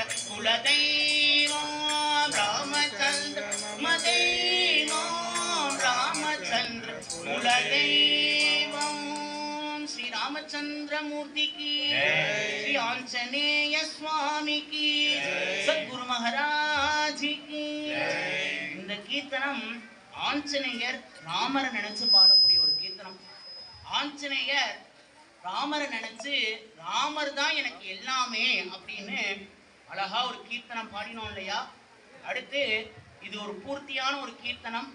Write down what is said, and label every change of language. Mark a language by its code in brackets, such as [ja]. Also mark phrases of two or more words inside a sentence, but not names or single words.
[sa] कुलदैवं रामचंद्र मम दैवं रामचंद्र कुलदैवं [hi] श्री रामचंद्र मूर्ति की श्री आंजनेय स्वामी की सद्गुरु महाराज की [ta] இந்த கீர்த்தனம் ஆஞ்சநேயர் ராமரை நினைச்சு பாடக்கூடிய ஒரு கீர்த்தனம். ஆஞ்சநேயர் ராமரை நினைச்சு ராமர் தான் எனக்கு எல்லாமே அப்படின்னு அழகா ஒரு கீர்த்தனம் பாடினோம் இல்லையா. அடுத்து இது ஒரு பூர்த்தியான ஒரு கீர்த்தனம்.